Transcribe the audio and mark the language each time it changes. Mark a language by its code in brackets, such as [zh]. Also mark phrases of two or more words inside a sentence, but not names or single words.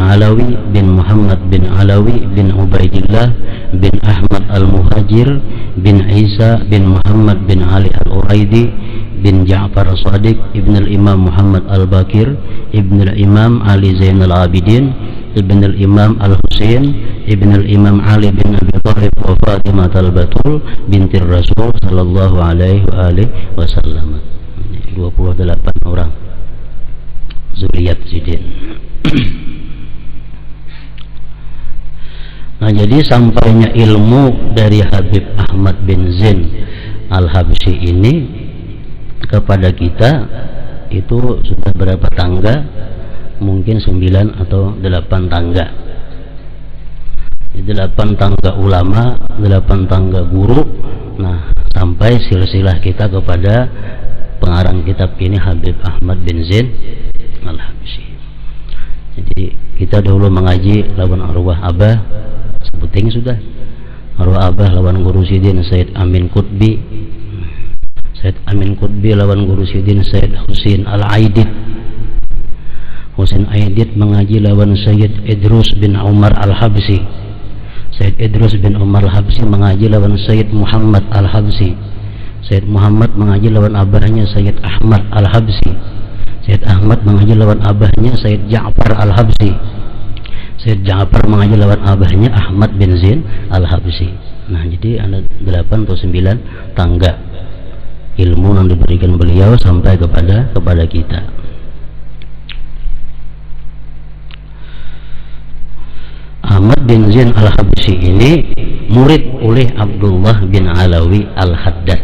[id] Alawi bin Muhammad bin Alawi bin Ubaidillah bin Ahmad al-Muhajir bin Isa bin Muhammad bin Ali al-Uraidi bin Ja'far Shadiq ibn al-Imam Muhammad al-Bakir ibn al-Imam Ali Zainal Abidin ibn al-Imam al-Husain ibn al-Imam Ali bin Abi Thalib wa Fatimah al-Batul binti Rasul [ar] sallallahu alaihi wasallam. [bjn] 28 orang zuriyat Sidin. [id] Nah, jadi sampainya ilmu dari Habib Ahmad bin Zain al-Habsyi ini kepada kita itu sudah berapa tangga? Mungkin 9 atau 8 tangga. 8 tangga ulama, 8 tangga guru. Nah, sampai silsilah kita kepada pengarang kitab ini Habib Ahmad bin Zain al-Habsyi. [bjn] Jadi kita dahulu mengaji lawan arwah Abah, sebuting sudah. Arwah Abah lawan guru Sidin Said Amin Qutbi. Said Amin Qutbi lawan guru Sidin Said Husain Al-Aidid. Husain Aidid mengaji lawan Sayyid Idrus bin Umar Al-Habsyi. Sayyid Idrus bin Umar Al-Habsyi mengaji lawan Sayyid Muhammad Al-Habsyi. Sayyid Muhammad mengaji lawan abahnya Sayyid Ahmad Al-Habsyi. Sayyid Ahmad mengaji lawan abahnya Sayyid Ja'far Al-Habsyi. Sayyid Ja'far mengaji lawan abahnya Ahmad bin Zain Al-Habsyi. [id] Nah, jadi ada 8 atau 9 tangga ilmu yang diberikan beliau sampai kepada kita. Ahmad bin Zain al-Habsyi ini murid oleh Abdullah bin Alawi al-Haddad.